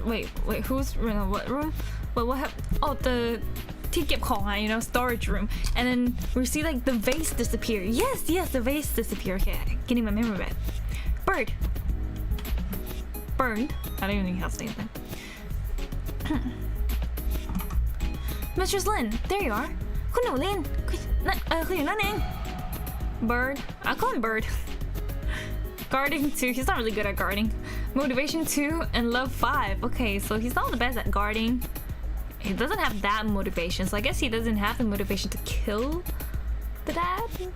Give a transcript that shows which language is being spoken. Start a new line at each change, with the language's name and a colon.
English: Wait. Who's what room? What happened? Oh, the. Storage room, and then we see like the vase disappear. Yes, the vase disappear. Okay, getting my memory back. Burned. I don't even know how to say that. Mistress Lin, there you are.
Thai: คุณหนูลินคุณอยู่นั่นเอง
English: Bird, I call him Bird. Guarding 2, he's not really good at guarding. Motivation 2 and love 5. Okay, so he's not the best at guarding. He doesn't have that motivation, so I guess he doesn't have the motivation to kill the dad?